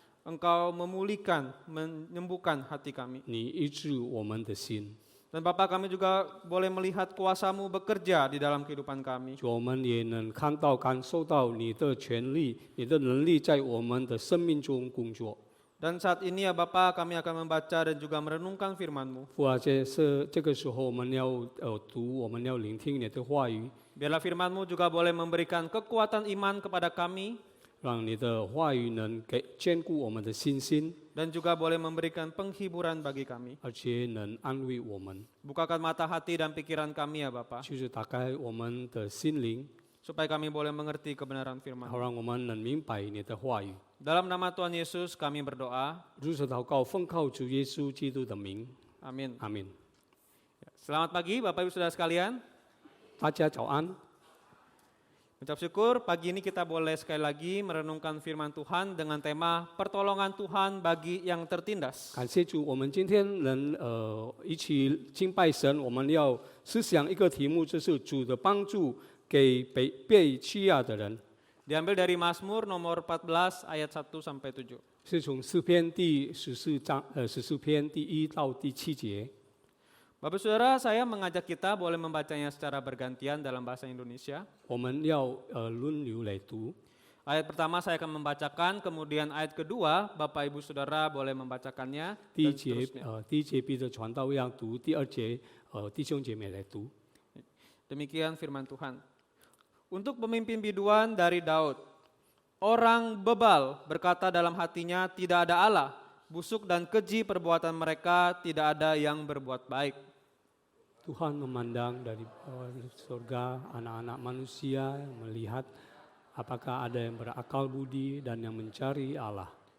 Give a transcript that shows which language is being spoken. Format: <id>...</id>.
<id>Engkau memulihkan, menyembuhkan hati kami.</id> <zh>你医治我们的心。</zh> <id>Dan Bapak, kami juga boleh melihat kuasa-Mu bekerja di dalam kehidupan kami.</id> <zh>主，我们也能看到、感受到你的权利、你的能力在我们的生命中工作。</zh> <id>Dan saat ini ya Bapak, kami akan membaca dan juga merenungkan firman-Mu.</id> <zh>父啊，这个时候我们要读，我们要聆听你的话语，</zh> <id>Biarlah firman-Mu juga boleh memberikan kekuatan iman kepada kami,</id> <zh>让你的话语能坚固我们的信心，</zh> <id>dan juga boleh memberikan penghiburan bagi kami.</id> <zh>而且能安慰我们。</zh> <id>Bukakan mata hati dan pikiran kami ya Bapak,</id> <zh>就是打开我们的心灵，</zh> <id>supaya kami boleh mengerti kebenaran firman.</id> <zh>好让我们能明白你的话语。</zh> <id>Dalam nama Tuhan Yesus kami berdoa.</id> <zh>如此祷告，奉靠主耶稣基督的名，</zh> <id>Amin.</id> <zh>阿门。</zh> <id>Selamat pagi Bapak Ibu Saudara sekalian.</id> <zh>大家早安。</zh> <id>Ucap syukur pagi ini kita boleh sekali lagi merenungkan firman Tuhan dengan tema pertolongan Tuhan bagi yang tertindas.</id> <zh>感谢主，我们今天能一起敬拜神，我们要思想一个题目，就是主的帮助给被欺压的人，</zh> <id>Diambil dari Mazmur nomor 14 ayat 1 sampai 7.</id> <zh>是从诗篇第14篇第1到第7节。</zh> <id>Bapak Saudara, saya mengajak kita boleh membacanya secara bergantian dalam bahasa Indonesia.</id> <zh>我们要轮流来读。</zh> <id>Ayat pertama saya akan membacakan, kemudian ayat kedua Bapak Ibu Saudara boleh membacakannya</id> <zh>第一</zh> <id>dan</id> <zh>节</zh> <id>seterusnya.</id> <zh>第一节逼着传道要读，第二节弟兄姐妹来读。</zh> <id>Demikian firman Tuhan. Untuk pemimpin biduan dari Daud, orang bebal berkata dalam hatinya tidak ada Allah, busuk dan keji perbuatan mereka, tidak ada yang berbuat baik. Tuhan memandang dari surga anak-anak manusia yang melihat apakah ada yang berakal budi dan yang mencari Allah.</id>